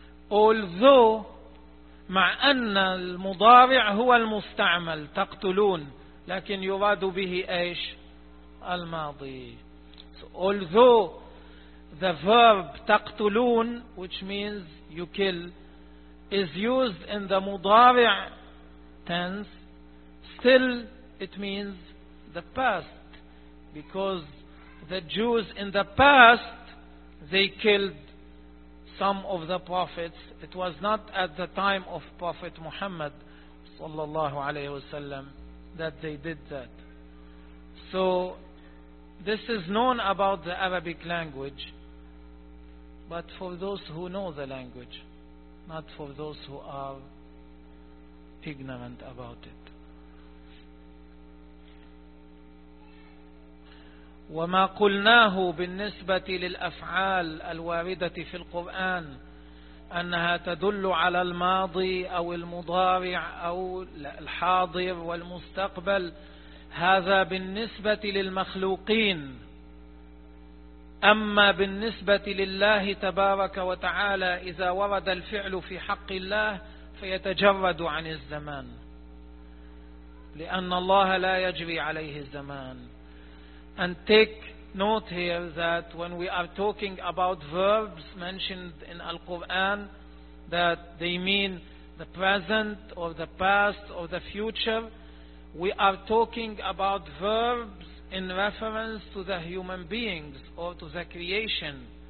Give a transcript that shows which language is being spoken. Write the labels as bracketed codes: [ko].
[en] Although [ar] مع أن المضارع هو المستعمل تقتلون، لكن يراد به ايش الماضي. [en] So, although the verb تقتلون, which means you kill, is used in the مضارع tense, still it means the past, because the Jews in the past, they killed some of the prophets. It was not at the time of Prophet Muhammad sallallahu alayhi wasallam that they did that. So this is known about the Arabic language, but for those who know the language, not for those who are ignorant about it. [ar] وما قلناه بالنسبة للأفعال الواردة في القرآن أنها تدل على الماضي أو المضارع أو الحاضر والمستقبل, هذا بالنسبة للمخلوقين. أما بالنسبة لله تبارك وتعالى إذا ورد الفعل في حق الله فيتجرد عن الزمان, لأن الله لا يجري عليه الزمان. [en] And take note here that when we are talking about verbs mentioned in Al-Quran, that they mean the present or the past or the future, we are talking about verbs in reference to the human beings or to the creation.